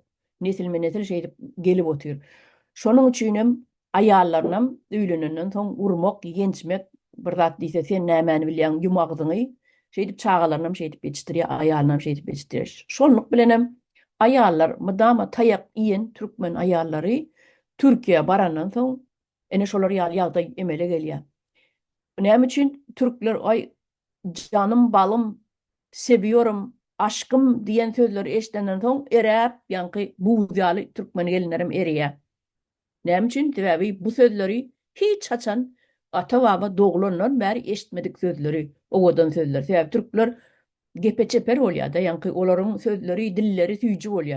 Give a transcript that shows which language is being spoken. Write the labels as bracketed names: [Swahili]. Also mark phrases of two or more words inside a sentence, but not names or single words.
[Turkmen] Nesilme nesil şeýdip gelip otur. Şonuň üçin hem aýallarynam öýlenenden soň urmak, ýençmek, bir zat diýse sen nämäni bilýän ýumagdyňy şeýdip çağalarynam şeýdip ýetişdirýär, aýalynam şeýdip ýetişdirýär. Şonluk bilen hem aýallar mydama taýak iýen türkmen aýallary Türkiýe barandan soň ene şolar ýagdaý emele gelýär. Näme üçin türkler [Turkish] ay canım balım seviyorum aşkım [Turkmen] diyen sözleri eşitenden soň eräp ýanky bu ýaly türkmen gelinlerim eriýär. Näme üçin? Sebäbi bu sözleri hiç haçan ata-baba doglanlar bäri eşitmedik sözleri, owadan sözler. Sebäbi türkler gepeçeper bolýar da, ýa-ni olaryň sözleri, dilleri süýji bolýar.